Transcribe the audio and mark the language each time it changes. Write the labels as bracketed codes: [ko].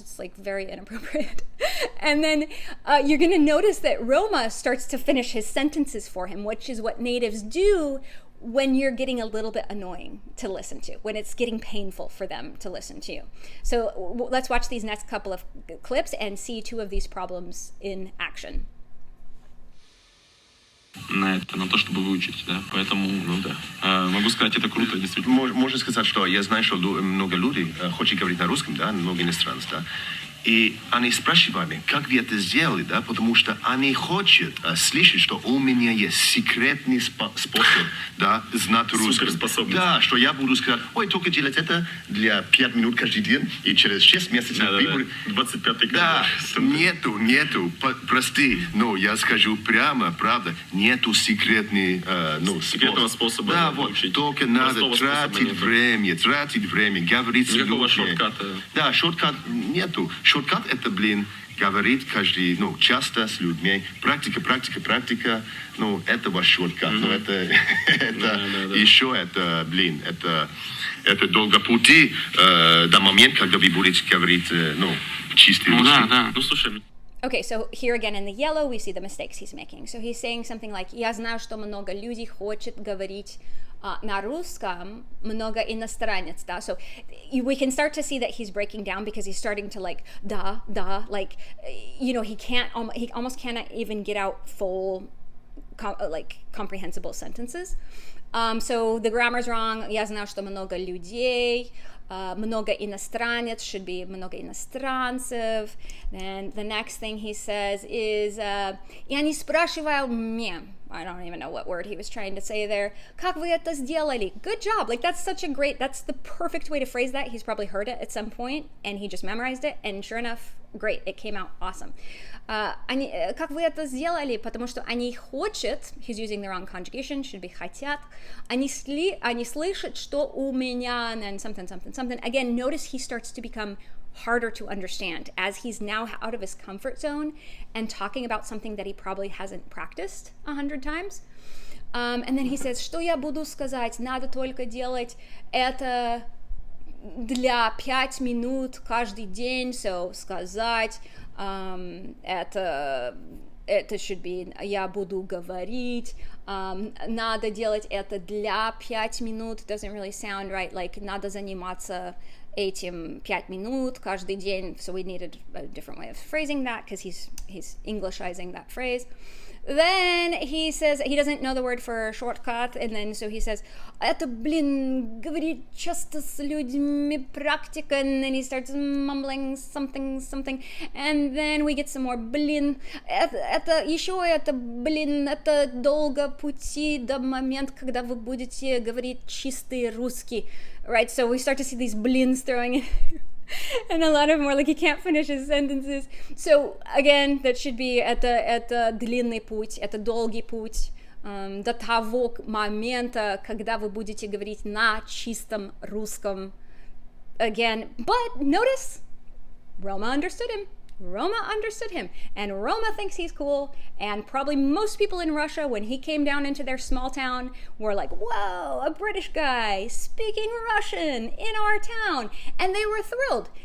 [en] It's very inappropriate. And then you're gonna notice that Roma starts to finish his sentences for him, which is what natives do when you're getting a little bit annoying to listen to, when it's getting painful for them to listen to you. So let's watch these next couple of clips and see two of these problems in action. [ru] На то, чтобы выучить, да, поэтому, могу сказать, это круто, действительно. Можно сказать, что я знаю, что много людей хотят говорить на русском, да, много иностранцев, да, и они спрашивают меня, как вы это сделали, да, потому что они хотят слышать, что у меня есть секретный способ, да, знать русский. Суперспособность. Да, что я буду сказать, ой, только делать это для 5 минут каждый день, и через 6 месяцев... Да, 25-й год. Да, нету, прости, но я скажу прямо, правда, нету секретного способа. Да, вот, только надо тратить время, говорить с людьми. Никакого шортката. Да, шорткат нету. Шорткат это, говорит каждый, часто с людьми. Практика, это ваш шорткат. Но это еще, это долго пути до момента, когда вы будете говорить, чистый русский. Да. Слушай. [en] Okay, so here again in the yellow, we see the mistakes he's making. So he's saying something like, [ru] я знаю, что много людей хочет говорить на русском, много иностранец, да? [en] So we can start to see that he's breaking down because he's starting to да, he almost cannot even get out full, comprehensible sentences. So the grammar's wrong. [ru] Я знаю, что много людей. Много иностранец [en] should be [ru] много иностранцев. [en] Then the next thing he says is [ru] я не спрашиваю меня. [en] I don't even know what word he was trying to say there. [ru] Как вы это сделали? [en] Good job. That's the perfect way to phrase that. He's probably heard it at some point and he just memorized it, and sure enough, great, it came out awesome. [ru] Как вы это сделали? Потому что они хотят, [en] he's using the wrong conjugation, should be хотят. [ru] Они слышат, что у меня, [en] and then something. Again, notice he starts to become harder to understand as he's now out of his comfort zone and talking about something that he probably hasn't practiced 100 times. And then he says, [ru] что я буду сказать, надо только делать это для 5 минут каждый день, [en] so [ru] сказать, это [en] should be, [ru] я буду говорить, надо делать это для 5 минут, [en] doesn't really sound right, like, [ru] надо заниматься этим 5 минут каждый день, [en] so we needed a different way of phrasing that, because he's Englishizing that phrase. Then he says, he doesn't know the word for shortcut, and then so he says, [ru] это, говорить часто с людьми практика, [en] and then he starts mumbling something, and then we get some more, [ru] это еще это, это долго пути до момента, когда вы будете говорить чистый русский, [en] right? So we start to see these blins throwing in. And a lot of them are like, he can't finish his sentences. So again, that should be [ru] это длинный путь, это долгий путь до того момента, когда вы будете говорить на чистом русском. [en] Again, but notice, Roma understood him. And Roma thinks he's cool, and probably most people in Russia, when he came down into their small town, were like, whoa, a British guy speaking Russian in our town, and they were thrilled.